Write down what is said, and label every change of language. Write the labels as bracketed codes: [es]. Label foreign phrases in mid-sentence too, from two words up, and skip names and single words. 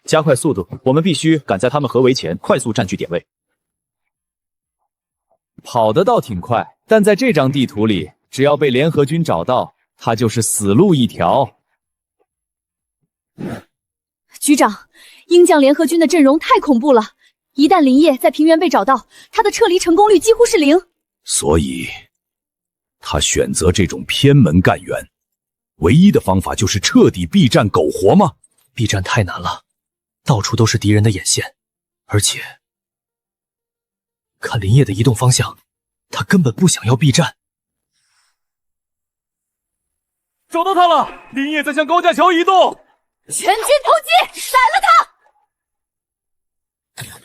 [zh] 加快速度，我們必須趕在他們合圍前快速佔據點位。跑得倒挺快，但在這張地圖裡，只要被聯合軍找到，他就是死路一條。局長，鷹將聯合軍的陣容太恐怖了。一旦林烨在平原被找到，他的撤離成功率幾乎是0。所以，他選擇這種偏門幹員，唯一的方法就是徹底避戰苟活嗎？避戰太難了，到處都是敵人的眼線，而且看林烨的移動方向，他根本不想要避戰。找到他了，林烨在向高架橋移動。全軍突擊，宰了他！